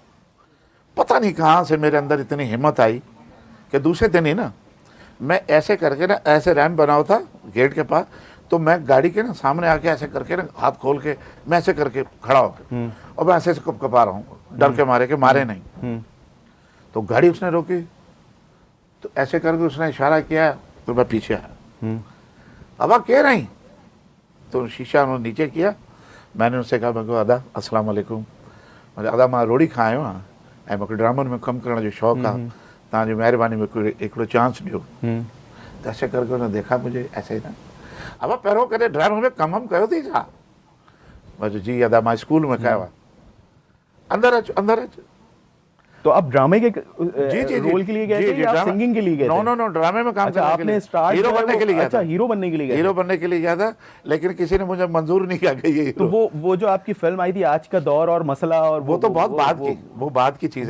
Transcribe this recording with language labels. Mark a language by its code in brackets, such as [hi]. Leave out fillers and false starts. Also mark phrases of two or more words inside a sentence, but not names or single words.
[ur] پتہ نہیں کہاں سے میرے اندر اتنی ہمت آئی کہ دوسرے دن ہی نا میں ایسے کر کے نا، ایسے ریمپ بنا ہوا تھا گیٹ کے پاس، تو میں گاڑی کے نا سامنے آ کے ایسے کر کے نا ہاتھ کھول کے میں ایسے کر کے کھڑا ہو کر، اور میں ایسے کپکپا رہا ہوں ڈر کے مارے کے مارے نہیں. تو گاڑی اس نے روکی، تو ایسے کر کے اس نے اشارہ کیا، تو میں پیچھے آیا، اب آپ کہہ نہیں، تو شیشہ انہوں نے نیچے کیا. میں نے ان سے کہا، میں [sd] अदा [ar] السلام علیکم, [sd] अदा मां रोटी खाए हो ऐं मूंखे ड्रामनि में कमु करण जो शौक़ु आहे, तव्हांजी महिरबानी में हिकिड़ो चांस ॾियो। [ur] تو ایسے کر کے انہوں نے دیکھا مجھے ایسے ہی نا, [sd] अब पहिरों कॾहिं ड्रामा में कमु कयो अथई छा? बस जी अदा मां स्कूल में कयो आहे। अंदर अच, अंदर अच। [ur] تو آپ ڈرامے کے जी رول کے لیے گئے تھے یا سنگنگ کے لیے گئے تھے? نو ڈرامے میں کام अच्छा, کرنے کے आपने लिए, स्टार्ट ہیرو بننے کے لیے گیا अच्छा, था। ہیرو بننے کے لیے گئے हीरो थे। بننے کے لیے گیا تھا، لیکن کسی نے مجھے منظور نہیں کیا کہ یہ तो हीरो। وہ جو آپ کی فلم آئی تھی آج کا دور اور مسئلہ، اور وہ تو بہت بعد کی، وہ بعد کی چیز ہے,